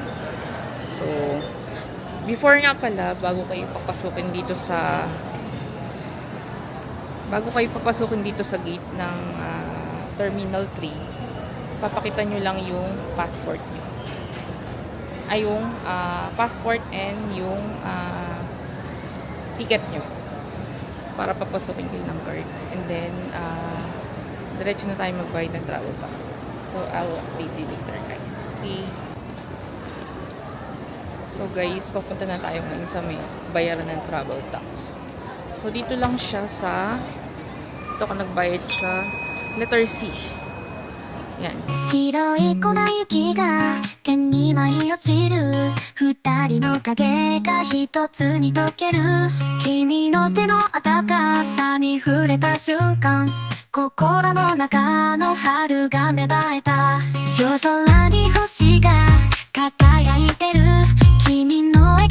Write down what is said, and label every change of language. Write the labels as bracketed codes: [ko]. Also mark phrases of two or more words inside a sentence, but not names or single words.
[tl] So, before nga pala, bago kayo papasukin dito sa gate ng Terminal 3, papakita nyo lang yung passport nyo. Ay, yung passport and yung ticket nyo. Para papasukin kayo ng card. And then, diretso na tayo magbayad ng [en] travel tax. So, I'll update you later, guys. Okay? [tl] So, guys, papunta na tayo ngayon sa may bayaran ng [en] travel tax. [tl] So, dito lang siya sa ito ka nagbayad sa [en] letter C. [tl] Yan. [ja] 白い粉雪が剣に舞い落ちる二人の影が一つに溶ける君の手の温かさに触れた瞬間心の中の春が芽生えた夜空に星が輝いてる君の笑